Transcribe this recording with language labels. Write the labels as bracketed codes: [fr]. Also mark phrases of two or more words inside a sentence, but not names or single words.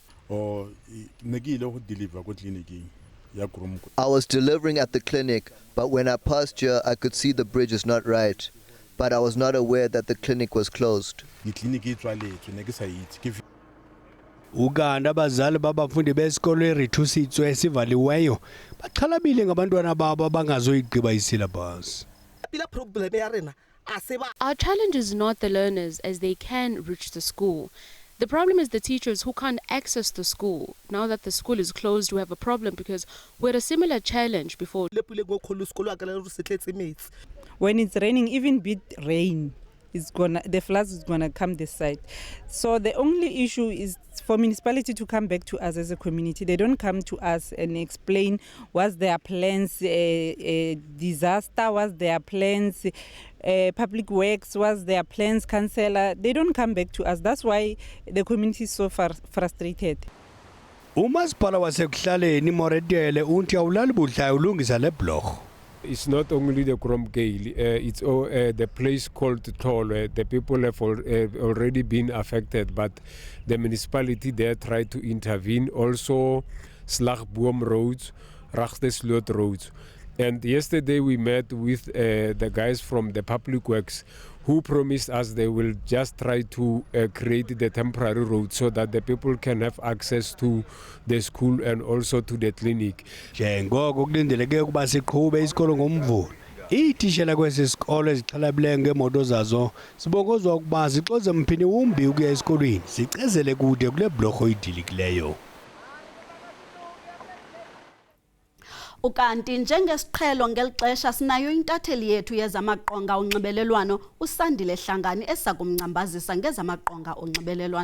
[en] I was delivering at the clinic, but when I passed here, I could see the bridge is not right. But I was not aware that the clinic was closed. [xh] Uganda abazali babafundi besikolo eRithusitswe esivaliweyo baxhalabile ngabantwana babo abangazoyigqiba isyllabus. [en] Our challenge is not the learners, as they can reach the school. The problem is the teachers who can't access the school. Now that the school is closed, we have a problem because we had a similar challenge before. When it's raining, even bit rain, the floods is gonna come this side. So the only issue is for municipality to come back to us as a community. They don't come to us and explain what's their plans, disaster, what's their plans, public works, what's their plans, councillor. They don't come back to us. That's why the community is so frustrated. [xh] Umasipala wasekuhlaleni Moretele uthi awulali budlayo ulungisa le blorho. [en] It's not only the Kromkale, it's the place called Tolo. The people have already been affected, but the municipality there tried to intervene. Also, Slagboom roads, Ragsteslot roads. And yesterday we met with the guys from the public works who promised us they will just try to create the temporary road so that the people can have access to the school and also to the clinic. [xh] Njengoko kulindeleke ukuba siqhube isikolo ngomvulo. Iitishela kwesi sikolo ezixhalabileyo ngemoto zazo sibongozwa ukuba zixoze mphini wumbi ukuya esikolweni sicezele kude kule blorho idilikileyo. Ukanti njengesiqhelo ngelixesha sinayo intatheli yethu yezamaqonga onxibelelwano uSandile Hlangani esakumncambazisa ngezamaqonga onxibelelwano.